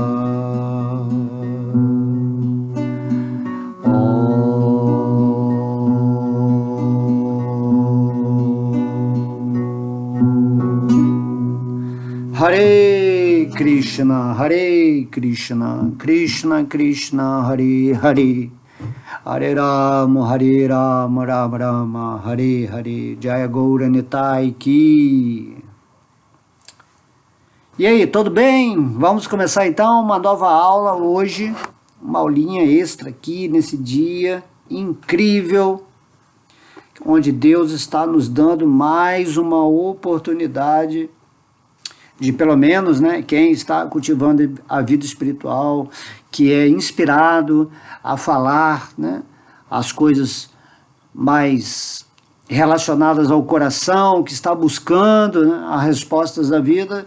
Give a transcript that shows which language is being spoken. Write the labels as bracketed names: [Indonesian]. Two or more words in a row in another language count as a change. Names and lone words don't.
[Sanskrit] Hare Krishna, Krishna Krishna, Hare Hare, Hare Rama, Rama Rama, Hare Hare, Jaya Gaura Nitai Ki. [Portuguese] E aí, tudo bem? Vamos começar então uma nova aula hoje, uma aulinha extra aqui nesse dia incrível, onde Deus está nos dando mais uma oportunidade de pelo menos, né, quem está cultivando a vida espiritual, que é inspirado a falar, né, as coisas mais relacionadas ao coração, que está buscando, né, as respostas da vida.